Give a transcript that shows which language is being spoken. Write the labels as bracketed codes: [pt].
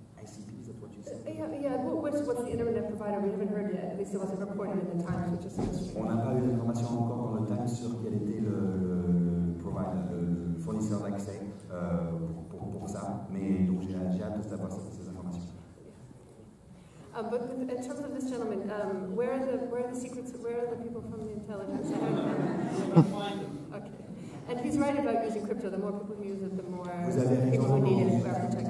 [en] ICP, is that what you said? What's the internet provider? We haven't heard yet. At least it wasn't reported in the Times, which is [fr] On n'a pas eu d'informations encore dans le Times sur quel était le fournisseur d'accès pour ça, mais donc j'ai hâte de savoir ces informations. [en] But in terms of this gentleman, where are the secrets? Where are the people from the intelligence? Okay. And he's right about using crypto. The more people who use it, the more people who need it are protected.